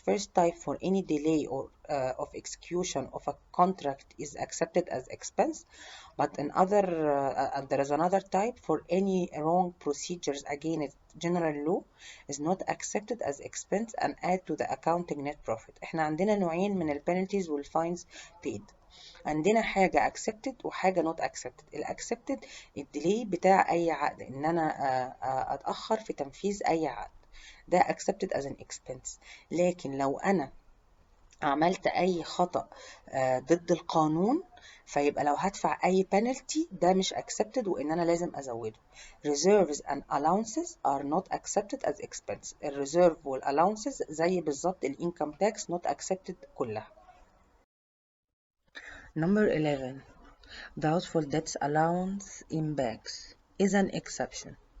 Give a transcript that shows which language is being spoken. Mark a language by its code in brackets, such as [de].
[en] First type, for any delay or of execution of a contract is accepted as expense, but there is another type, for any wrong procedures against general law is not accepted as expense and add to the accounting net profit. [ar] احنا عندنا نوعين من penalties وال fines paid. عندنا حاجة accepted وحاجة not accepted. accepted الديلي بتاع أي عقد، إن أنا أتأخر في تنفيذ أي عقد، ده accepted as an expense. لكن لو أنا عملت أي خطأ ضد القانون، فيبقى لو هدفع أي penalty ده مش accepted وإن أنا لازم أزوده. [en] Reserves and allowances are not accepted as expense. [ar] الريزيرف والallowances زي بالظبط income tax not accepted كلها. [en] Number 11. Doubtful debts allowance in banks is an exception.